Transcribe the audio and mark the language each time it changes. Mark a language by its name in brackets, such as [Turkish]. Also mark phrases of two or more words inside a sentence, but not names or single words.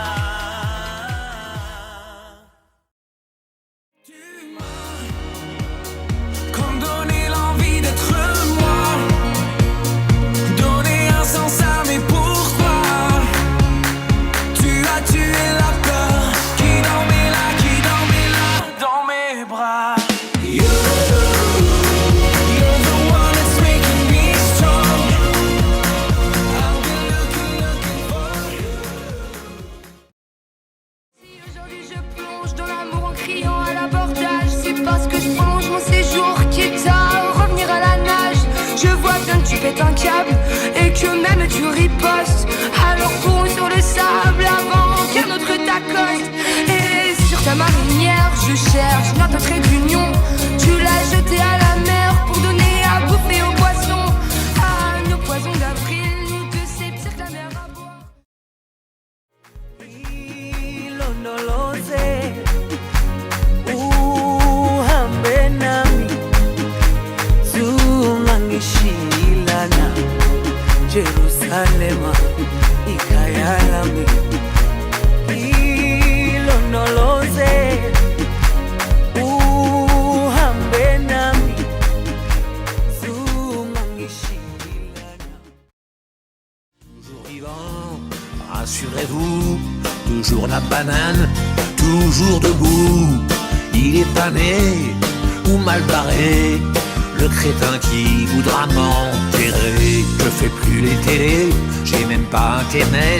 [French] Comme donner l'envie d'être moi, donner un sens à mes pourquoi. Tu as tué la peur qui dormait là, dans mes bras. [English] You're the one that's making me strong. I've been looking for you. [French] Si aujourd'hui je plonge dans l'amour en criant à l'abordage, c'est parce que je plonge mon séjour quitte à revenir à la nage. Je vois bien que tu pètes un câble et que même tu ripostes. Alors cours sur le sable avant qu'un autre t'accoste. Et sur ta marinière je cherche notre trait d'union. Tu l'as jeté à la mer pour donner à bouffer aux poissons. À nos poisons d'avril, nous deux c'est pire que la mer à boire. Hilo no lo sé, [Zulu] uhambe nami, zungangishilana, Jerusalema ikayalami. Hilo no lo sé, uhambe nami, zungangishilana. [French] Toujours vivant, rassurez-vous, toujours la banane, toujours debout. Il est pas né ou mal barré, le crétin qui voudra m'enterrer. Je fais plus les télés, j'ai même pas internet.